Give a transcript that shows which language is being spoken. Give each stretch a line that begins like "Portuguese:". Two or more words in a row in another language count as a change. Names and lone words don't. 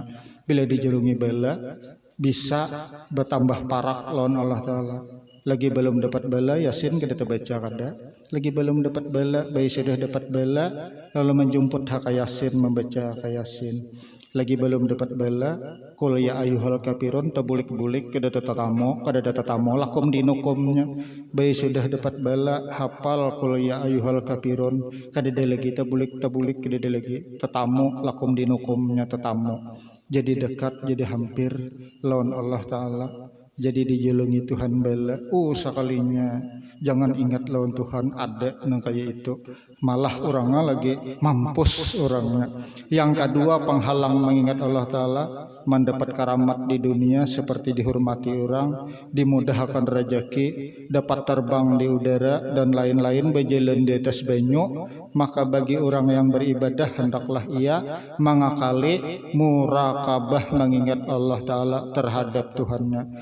Banjar: Bila dijulungi bala bisa bertambah parak lawan Allah Ta'ala. Lagi belum dapat bala, Yasin kada terbaca kada. Lagi belum dapat bala, bayi sudah dapat bala, lalu menjemput hak Yasin, membaca hak Yasin. Lagi belum dapat bala,
Arabic: qul ya ayyuhal kafirun,
Banjar: tabulik-bulik kada tatamu
Arabic: lakum dinukumnya.
Banjar: Bayi sudah dapat bala, hafal
Arabic: qul ya ayyuhal kafirun,
Banjar: kada lagi tabulik kada lagi tatamu
Arabic: lakum dinukumnya,
Banjar: tatamu. Jadi dekat, jadi hampir lawan Allah Ta'ala. Jadi dijulungi Tuhan bala. Sekalinya jangan ingat lawan Tuhan ada nang kayak itu, malah orangnya lagi mampus orangnya.
Indonesian: Yang kedua penghalang mengingat Allah Ta'ala, mendapat karamat di dunia seperti dihormati orang, dimudahkan rezeki, dapat terbang di udara dan lain-lain, berjalan di atas banyu. Maka bagi orang yang beribadah hendaklah ia mengakali muraqabah mengingat Allah Ta'ala terhadap Tuhannya.